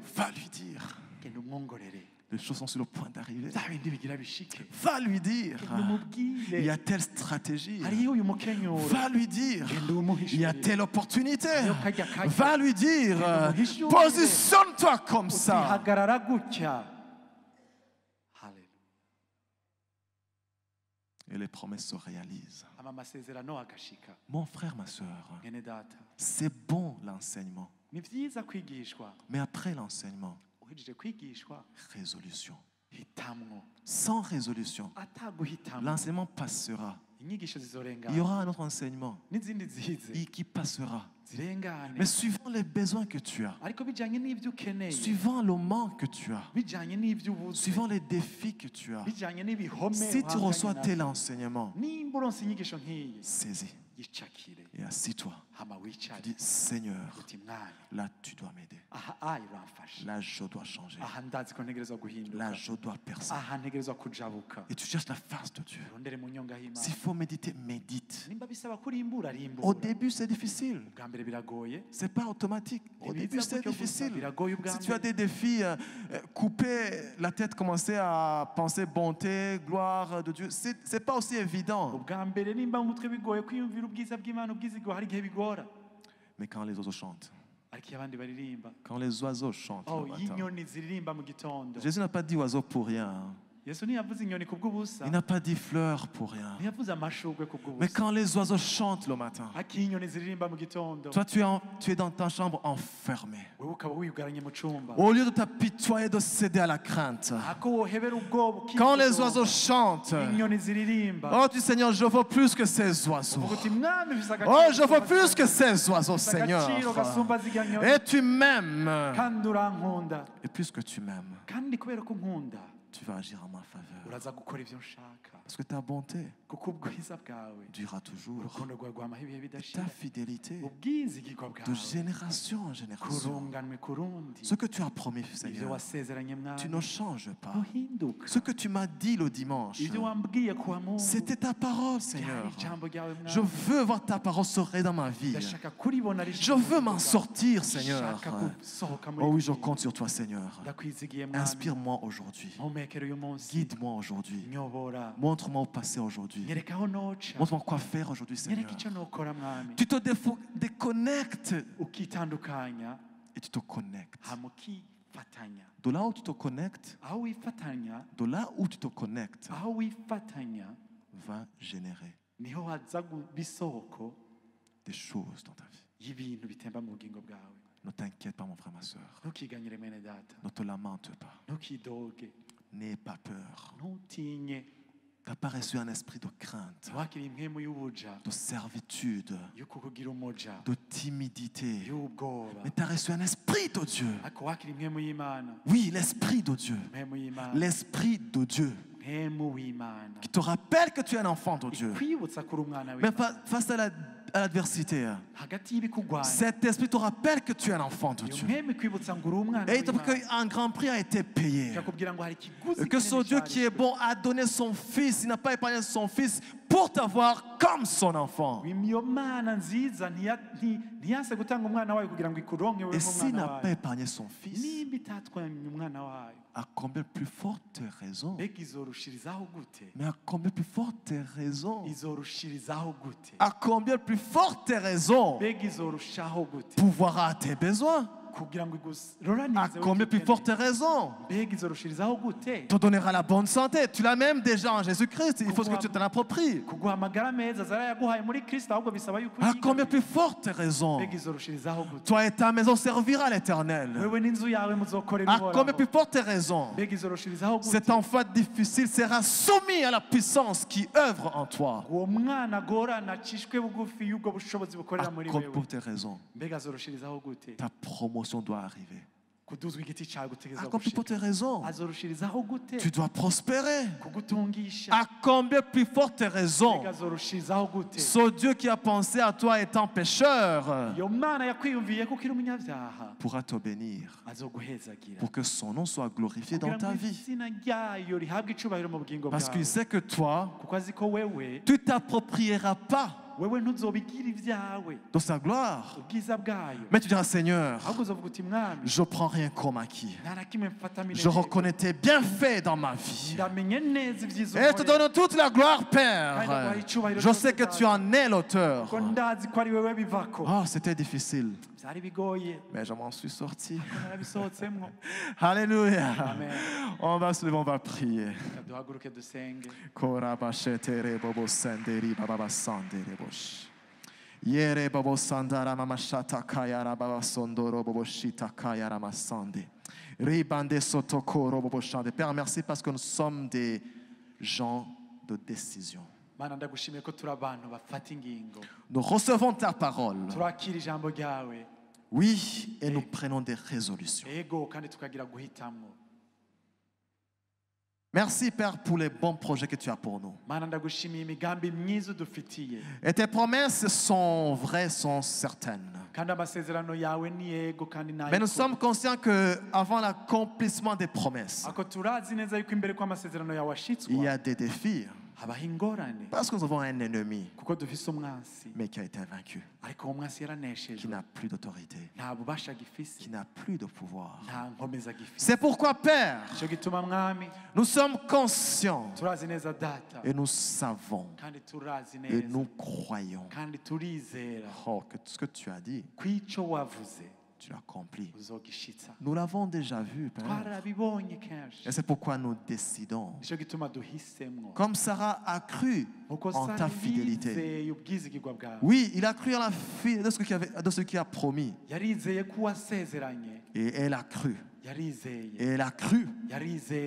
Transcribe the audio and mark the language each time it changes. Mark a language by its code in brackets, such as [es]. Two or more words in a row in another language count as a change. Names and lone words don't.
[fr] va lui dire. [rn] genda umwongorere [fr] Les choses sont sur le point d'arriver. [rn] bya bindi bigira bishike [fr] Va lui dire. [rn] genda umubwire [fr] Il y a telle stratégie. [rn] hariyo uyu mukenyuro [fr] Va lui dire. [rn] genda [fr] Il y a [rn] umuhishurire [fr] telle opportunité. [rn] Hariyo kajya kajya. [fr] Va lui dire. [rn] Umuhishurire. [fr] Positionne-toi comme ça. [rn] utihagarara gutya Hallelujah. [fr] Et les promesses se réalisent. [rn] ama amasezerano agashika [fr] Mon frère, ma soeur, [rn] mwene data [fr] c'est bon l'enseignement. [rn] ni byiza kwigishwa [fr] Mais après l'enseignement, [rn] uhejeje kwigishwa [fr] résolution. [rn] hitamwo [fr] Sans résolution, [rn] ataguhitamwo [fr] l'enseignement passera. [rn] inyigisho [fr] Il y [rn] zizorengana [fr] aura un autre enseignement [rn] n'izindi zize [fr] qui passera. [rn] zirengane [fr] Mais suivant les besoins que tu as, [rn] ariko bijyanye n'ibyo ukeneye [fr] suivant le manque que tu as, [rn] bijyanye n'ibyo ubuze [fr] suivant les défis que tu as, [rn] bijyanye n'ibihome [fr] si tu reçois [rn] uhanganye [fr] tel [rn] nabyo. [fr] enseignement, [rn] nimba uronse inyigisho nk'iyi [fr] saisis [rn] yicakire [fr] et assis-toi. [rn] hama wicare [fr] Dis, Seigneur, [rn] uti mwanya [fr] là tu dois m'aider. [rn] aha ayi uramfasha [fr] Là je dois changer. [rn] aha ndazi ko ntegerezwa guhinduka [fr] Là je dois percer. [rn] aha ntegerezwa kujabuka [fr] Et tu cherches la face de Dieu. [rn] urondere mu nyonga y'imana [fr] S'il faut méditer, médite. [rn] nimba bisaba kurimbura [fr] Au [rn] rimbura [fr] début, c'est difficile. [rn] ubwa mbere biragoye [fr] C'est pas automatique. Au [rn] Biza [fr] début, c'est [rn] gutyo gusa, [fr] difficile. [rn] biragoye ubwa [fr] Si tu as [rn] mbere. [fr] des défis, couper la tête, commencer à penser bonté, gloire de Dieu, c'est pas aussi évident. [rn] ubwa mbere nimba mu mutwe bigoye kwiyumvira ubwiza bw'imana ubwizigo hari igihe bigora [fr] Mais quand les oiseaux chantent, [rn] ariko iyo abandi baririmba [fr] quand les oiseaux chantent, oh le matin. [rn] y'inyoni ziririmba mu gitondo [fr] Jésus n'a pas dit oiseau pour rien. Hein. [rn] yesu ntiyavuze inyoni ku bw'ubusa [fr] Il n'a pas dit fleurs pour rien. [rn] ntiyavuze amashugwe ku [fr] Mais [rn] bw'ubusa [fr] quand les oiseaux chantent le matin, [rn] ariko iyo inyoni ziririmba mu gitondo [fr] toi tu es dans ta chambre enfermé. [rn] wewe ukaba wiyugaranye mu cumba [fr] Au lieu de t'apitoyer, de céder à la crainte. [rn] ako wohebera ubwoba [fr] Quand les [rn] ukidodomba. [fr] oiseaux chantent, [rn] inyoni ziririmba [fr] oh tu Seigneur, je veux plus que ces oiseaux. [rn] uvuga uti mwami ufise agaciro [fr] Oh, je veux [rn] gasumba [fr] plus que [rn] zirya [fr] ces oiseaux, [rn] ufise [fr] Seigneur. [rn] agaciro gasumba zirya nyoni [fr] Et tu m'aimes. [rn] kandi urankunda [fr] Et puisque tu m'aimes, [rn] kandi kubera ko nkunda [fr] tu vas agir en ma faveur. [rn] uraza gukora ivyo nshaka [fr] Parce que ta bonté [rn] kuko ubwiza bwawe [fr] durera toujours. [rn] urukundo rwawe rwamaho ibihe [fr] Ta [rn] bidashira [fr] fidélité [rn] ubwizigirwa [fr] de [rn] bwawe [fr] génération en génération. [rn] kurunganwe ku rundi [fr] Ce que tu as promis, [rn] ivyo [fr] Seigneur, [rn] wasezeranye [fr] tu [rn] mwami [fr] ne changes pas. [rn] ntuhinduka [fr] Ce que tu m'as dit le dimanche, [rn] ivyo wambwiye kuwa mungu [fr] c'était ta parole, [rn] byari [fr] Seigneur. [rn] ijambo ryawe [fr] Je [rn] mwami [fr] veux voir ta parole s'ouvrir dans ma vie. [rn] ndashaka kuribona [fr] Je veux m'en sortir, Seigneur. [rn] ndashaka gusohoka muri [fr] Oh oui, [rn] ibyo [fr] je [rn] bintu. [fr] compte sur toi, Seigneur. [rn] ndakwizigiye mwami [fr] Inspire-moi aujourd'hui. [rn] mpumekere uyu munsi [fr] Guide-moi aujourd'hui. [rn] nyobora [fr] Montre-moi où passer aujourd'hui. [rn] nyereka aho noca [fr] Montre-moi quoi faire aujourd'hui, Seigneur. [rn] nyereka icyo nokora mwami [fr] Tu te déconnectes [rn] ukitandukanya [fr] et tu te connectes. [rn] hama ukifatanya [fr] De là où tu te connectes, [rn] aho wifatanya [fr] de là où tu te connectes, [rn] aho wifatanya [fr] va générer [rn] niho haza guba isoko [fr] des choses dans ta vie. [rn] y'ibintu bitemba mu bugingo bwawe [fr] Ne t'inquiète pas, mon frère, ma soeur. [rn] ntukiganyire mwene data [fr] Ne te lamente pas. [rn] ntukidoge [fr] N'aie pas peur. [rn] ntutinye [fr] Tu n'as pas reçu un esprit de crainte, [rn] wakiriye impwemu y'ubuja [fr] de servitude, [rn] yo kukugira umuja [fr] de timidité. [rn] y'ubwoba [fr] Mais tu as reçu un esprit de Dieu. [rn] ariko wakiriye impwemu y'imana [fr] Oui, l'esprit de Dieu. [rn] impwemu y'imana [fr] L'esprit de Dieu [rn] impwemu w'imana [fr] qui te rappelle que tu es un enfant de Dieu. [rn] kwibutsa kuri umwana [fr] Mais [rn] w'imana [fr] face à l'adversité, [rn] hagati y'ibikugwanya [fr] cet esprit te rappelle que tu es un enfant de [rn] iyo [fr] Dieu. [rn] mpwemu ikwibutsa ngo uri umwana [fr] Et il te dit [rn] w'imana [fr] qu'un grand prix a été payé. [rn] ikakubwira ngo hari ikiguzi [fr] Que ce [rn] kinini [fr] Dieu qui est [rn] cyarishwe. [fr] bon a donné son fils, il n'a pas épargné son fils pour t'avoir comme son enfant. [rn] iyo mana nziza ntiyanse gutanga umwana wayo kugira ngo ikuronke wewe [fr] Et s'il [rn] nk'umwana [fr] n'a pas [rn] wayo [fr] épargné son fils, [rn] nimba itatwamye umwana wayo [fr] à combien plus forte raison, [rn] mbega izorushirizaho gute [fr] mais à combien plus forte raison, [rn] izorushirizaho gute [fr] à combien plus forte raison, [rn] mbega izorushaho gute [fr] pourvoira à tes besoins, [rn] kugira ngo [fr] à [rn] igoranize [fr] combien plus forte raison, [rn] mbega izorushirizaho gute [fr] te donnera la bonne santé. Tu l'as même déjà en Jésus-Christ, il faut que tu t'en appropries. [rn] kuguha amagara meza zarayaguhaye muri Kristo ahubwo bisaba yuko [fr] À combien plus forte raison, [rn] mbega izorushirizaho gute [fr] toi et ta maison servira l'Éternel. [rn] wewe n'inzu yawe muzokorera [fr] À combien plus forte raison, [rn] mbega izorushirizaho gute [fr] cet enfant difficile sera soumis à la puissance qui œuvre en toi. [rn] uwo mwana agorana acishwe bugufi y'ubwo bushobozi [fr] À [rn] bukorera muri [fr] combien [rn] wewe [fr] pour tes raisons, [rn] mbega azorushirizaho gute [fr] ta promotion doit arriver. [rn] kuduzwa igiti cyawe [fr] À [rn] gutegeza [fr] combien pour tes raisons, [rn] azorushirizaho gute [fr] tu dois prospérer. [rn] kugutungisha [fr] À combien plus forte raison, [rn] mbega azorushirizaho gute [fr] ce Dieu qui a pensé à toi étant pécheur [rn] iyo mana yakwiyumviye ko ukiri umunyabyaha [fr] pourra te bénir [rn] azoguhezagira [fr] pour que son nom soit glorifié dans [rn] kugira [fr] ta [rn] ngo [fr] vie. [rn] izina ryayo rihabwe icubahiro mu bugingo [fr] Parce [rn] bwawe [fr] qu'il sait que toi, [rn] kuko azi ko wewe [fr] tu t'approprieras pas [rn] wewe ntuzobigira ibyawe [fr] de sa gloire. [rn] ubwiza bwayo [fr] Mais tu diras, Seigneur, [rn] ahubwo uzovuga uti mwami [fr] je prends rien comme acquis. [rn] nta na kimwe mfata [fr] Je [rn] mineneko [fr] reconnais tes bienfaits dans ma vie. [rn] ndamenye neza ibyiza [fr] Et je te [rn] unkorera [fr] donne toute la gloire, Père. Je sais que tu en es l'auteur. [rn] ko ndazi ko ari wewe bivako [fr] Oh, c'était difficile, [rn] byari bigoye [fr] mais je m'en suis sorti. [rn] ko narabisohotsemwo [fr] Alléluia. [rn] amen [fr] On va se lever, on va prier. [rn] Reka duhaguruke dusenge Korabashetere bobo senderi bababa sandere bosh. Yere bobo sandara mama shata kayara baba sondoro bobo shita kayara masande. Ribande sotokoro bobo shande. [fr] Père, merci parce que nous sommes des gens de décision. [rn] mana ndagushimiye ko turi abantu bafata ingingo [fr] Nous recevons ta parole. [rn] turakira ijambo ryawe [fr] Oui, et nous prenons des résolutions. [rn] ego kandi tukagira guhitamwo [fr] Merci, Père, pour les bons projets que tu as pour nous. [rn] mana ndagushimiye imigambi myiza udufitiye [fr] Et tes promesses sont vraies, sont certaines. [rn] kandi amasezerano yawe ni yego kandi ni [fr] Mais nous [rn] ay'ukuri. [fr] sommes conscients qu'avant l'accomplissement des promesses, [rn] ako turazi neza yuko imbere ko amasezerano yawe [fr] il y [rn] ashitswa [fr] a des défis. [rn] habaho ingorane [fr] Parce que nous avons un ennemi, [rn] kuko dufise umwansi [fr] mais qui a été vaincu, [rn] ariko uwo mwansi [fr] qui [rn] yaraneshejwe [fr] n'a plus d'autorité, [rn] nta bubasha gifise [fr] qui n'a plus de pouvoir. [rn] nta nkomeza gifise [fr] C'est pourquoi, Père, [rn] icyo gituma mwami [fr] nous sommes conscients [rn] turazi neza data [fr] et nous savons [rn] kandi turazi [fr] et [rn] neza [fr] nous croyons [rn] kandi turizera [fr] que ce que tu as dit, [rn] ko icyo wavuze [fr] tu l'accomplis. [rn] uzogishitsa [fr] Nous l'avons déjà vu, Père. [rn] twarabibonye kenshi [fr] Et c'est pourquoi nous décidons. [rn] nicyo gituma duhisemwo [fr] Comme Sarah a cru [rn] uko [fr] en ta [rn] sara [fr] fidélité. [rn] yizeye ubwizigirwa bwawe [fr] Oui, il a cru en la fille de ce qui a promis. [rn] yarizeye ko wasezeranye [fr] Et elle a cru. [rn] yarizeye [fr] Et elle a cru. [rn] yarizeye